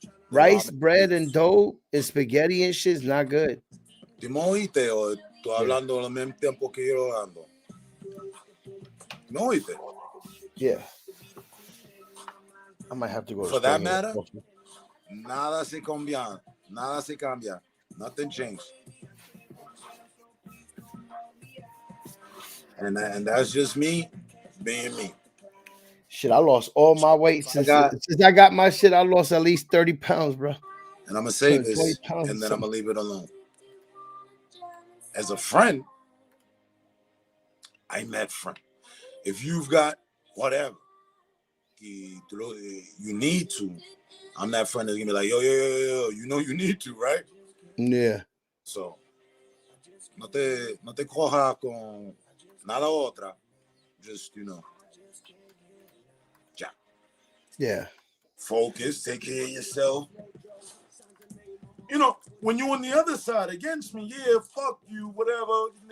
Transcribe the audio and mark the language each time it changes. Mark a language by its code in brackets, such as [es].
[en] rice, bread, and dough and spaghetti and shit is not good. [es] ¿Tú me oíste o tú hablando al mismo tiempo que yo hablando? ¿Me oíste? [en] Yeah. I might have to go. For that matter, [es] nada se cambia. Nada se cambia. [en] Nothing changed. And that's just me being me. Shit, I lost all my weight since I got my shit. I lost at least 30 pounds, bro. And I'm gonna say this, and then I'm gonna leave it alone. As a friend, I'm that friend. If you've got whatever you need to, I'm that friend that's gonna be like, yo, you know you need to, right? Yeah. [es] So, no te coja con nada otra. [en] Just, you know, yeah. Focus, take care of yourself. You know, when you're on the other side against me, yeah, fuck you, whatever.